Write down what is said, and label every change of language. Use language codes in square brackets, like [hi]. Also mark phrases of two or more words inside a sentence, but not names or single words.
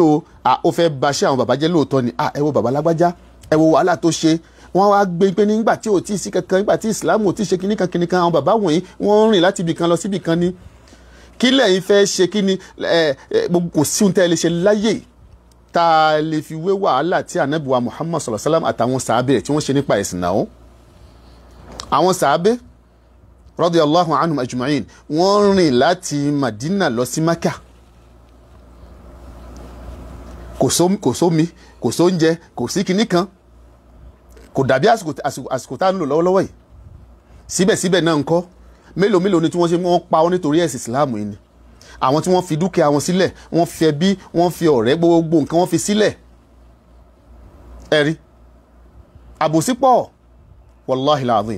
[yo] ó fẹ́ bà iṣẹ́ àwọn bàbá jẹ́ lóòótọ́ ni ẹ wo bàbá lágbájá ẹ wo wàhálà tó ṣe wọ́n wá gbé pé nígbà tí ò tí ì sí kankan nígbà tí Islam ò tí ì ṣe kinní kan àwọn bàbá wọ̀nyí wọ́n rìn láti ibì kan lọ sí ibì kan ni kí lẹ́yìn fẹ́ ṣe kí ni kò sí ohun tẹ́ ẹ lè ṣe láyè tá a lè fi wé wàhálà tí Ànábì wa Muhammad [ar] صلى الله عليه وسلم [yo] àtàwọn sàábẹ̀ rẹ̀ tí wọ́n ṣe nípa ẹ̀sìn náà. Àwọn sàábẹ̀ [ar] رضي الله عنهم أجمعين [yo] wọ́n rìn láti Madina lọ sí Maka kò sómi kò sóúnjẹ kò sí kinní kan kò dàbí àsìkò tá à ń lò lọ́wọ́lọ́wọ́ yìí síbẹ̀síbẹ̀ náà ń kọ́ mélòó ni tí wọ́n ṣe wọ́n pa ọ́ nítorí ẹ̀sìn Islam yìí ni àwọn tí wọ́n fi dúkìá wọn sílẹ̀ wọ́n fi ẹbí wọ́n fi ọ̀rẹ́ gbogbo nǹkan wọ́n fi sílẹ̀ ẹ̀rí àbòsí pọ̀ wàláhì làzim.